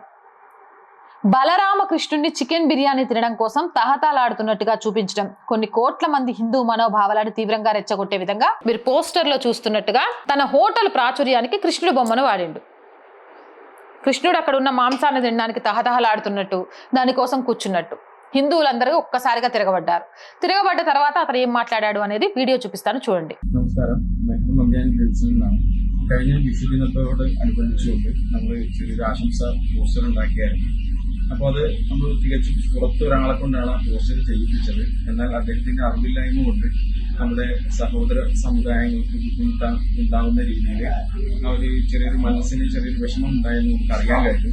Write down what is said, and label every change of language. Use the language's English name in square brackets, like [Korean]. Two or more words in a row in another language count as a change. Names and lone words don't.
[Telugu] బలరామకృష్ణుడిని చికెన్ బిర్యానీ తినడం కోసం తహతాలాడుతున్నట్టుగా చూపించడం కొన్ని కోట్ల మంది హిందూ మనోభావాలను తీవ్రంగా రెచ్చగొట్టే విధంగా మీరు పోస్టర్లో చూస్తున్నట్టుగా తన హోటల్ ప్రాచుర్యానికి కృష్ణుడు బొమ్మను వాడిండు. కృష్ణుడు అక్కడ ఉన్న మాంసాన్ని తినడానికి తహతహలాడుతున్నట్టు, దానికోసం కూర్చున్నట్టు హిందువులందరూ ఒక్కసారిగా తిరగబడ్డారు. తిరగబడ్డ తర్వాత అతను ఏం మాట్లాడాడు అనేది వీడియో చూపిస్తాను, చూడండి. [Malayalam] നമസ്കാരം. കഴിഞ്ഞ വിഷുദിനത്തോട് അനുബന്ധിച്ചുകൊണ്ട് നമ്മൾ ചെറിയൊരു ആശംസ പോസ്റ്റർ ഉണ്ടാക്കിയായിരുന്നു. അപ്പോൾ അത് നമ്മൾ തികച്ചും പുറത്ത് ഒരാളെ കൊണ്ടാണ് ആ പോസ്റ്റർ ചെയ്യിപ്പിച്ചത്. എന്നാൽ അദ്ദേഹത്തിന്റെ അറിവില്ലായ്മ കൊണ്ട് നമ്മുടെ സഹോദര സമുദായങ്ങൾക്ക് ബുദ്ധിമുട്ടുണ്ടാകുന്ന രീതിയിൽ ഒരു ചെറിയൊരു മനസ്സിന് ചെറിയൊരു വിഷമം ഉണ്ടായെന്ന് നമുക്ക് അറിയാൻ കഴിഞ്ഞു.